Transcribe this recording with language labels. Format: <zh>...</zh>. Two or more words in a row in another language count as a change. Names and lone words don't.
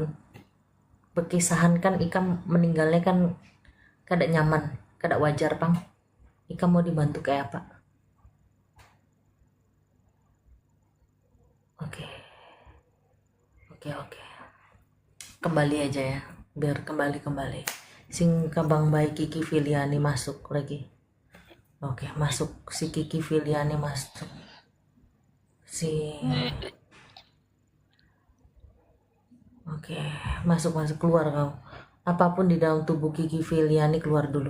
<bjn>Berkisahan kan Ikam meninggalnya kan kada nyaman, kada wajar bang. Ikam mau dibantu kayak apa?</bjn> <id>Oke. Kembali aja ya, biar kembali. Sing kabang baik Kiki Filiani masuk lagi. Oke, masuk si Kiki Filiani masuk. Oke, masuk keluar kau. Apapun di dalam tubuh Kiki Filiani keluar dulu.</id>